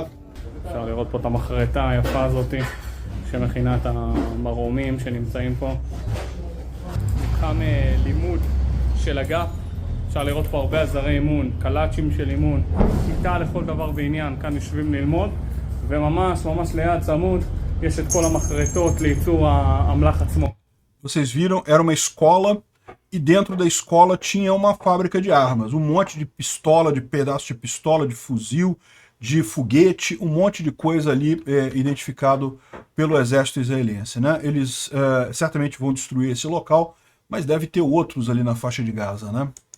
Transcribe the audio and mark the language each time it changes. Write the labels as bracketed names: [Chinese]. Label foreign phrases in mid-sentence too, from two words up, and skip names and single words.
[Hebrew] אפשר לראות פה את המחרטה היפה הזאת שמכינה את המרומים שנמצאים פה. מתחם לימוד של אגף. אפשר לראות פה הרבה עזרי אימון, קלאצ'ים של אימון, כיתה לכל דבר ועניין, כאן יושבים ללמוד, וממש ליד צמוד יש את כל המחרטות לייצור האמל"ח עצמו. [Portuguese] Vocês viram, era uma escola e dentro da escola tinha uma fábrica de armas, um monte de pistola, de pedaço de pistola, de fuzil, de foguete, um monte de coisa ali identificado pelo exército israelense, né? Eles certamente vão destruir esse local, mas deve ter outros ali na faixa de Gaza, né?